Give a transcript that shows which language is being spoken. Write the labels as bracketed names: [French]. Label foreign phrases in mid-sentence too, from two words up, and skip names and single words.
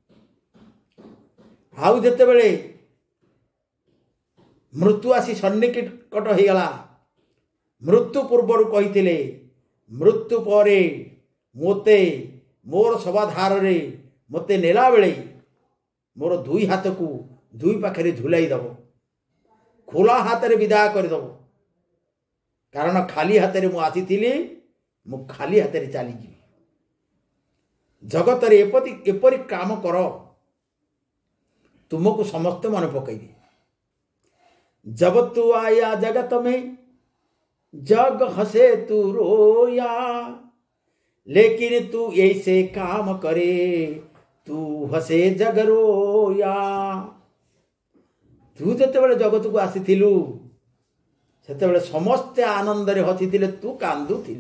[Odia] ଆଉ ଯେତେବେଳେ ମୃତ୍ୟୁ ଆସି ସନ୍ନିକଟ ହେଇଗଲା, ମୃତ୍ୟୁ ପୂର୍ବରୁ କହିଥିଲେ ମୃତ୍ୟୁ ପରେ ମୋତେ ମୋର ଶବାଧାରରେ ମୋତେ ନେଲା ବେଳେ ମୋର ଦୁଇ ହାତକୁ ଦୁଇ ପାଖରେ ଝୁଲାଇ ଦେବ, ଖୋଲା ହାତରେ ବିଦାୟ କରିଦେବ। କାରଣ ଖାଲି ହାତରେ ମୁଁ ଆସିଥିଲି, ମୁଁ ଖାଲି ହାତରେ ଚାଲିଯିବି। ଜଗତରେ ଏପରି କାମ କର, ତୁମକୁ ସମସ୍ତେ ମନେ ପକାଇବେ। [Hindi] जब तू आया जगत में जग हंसे तू रोया, लेकिन तू ऐसे काम करे तू हसे जग रोया। [Odia] ତୁ ଯେତେବେଳେ ଜଗତ କୁ ଆସିଥିଲୁ ସେତେବେଳେ ସମସ୍ତେ ଆନନ୍ଦ ରେ ହସିଥିଲେ, ତୁ କାନ୍ଦୁଥିଲୁ।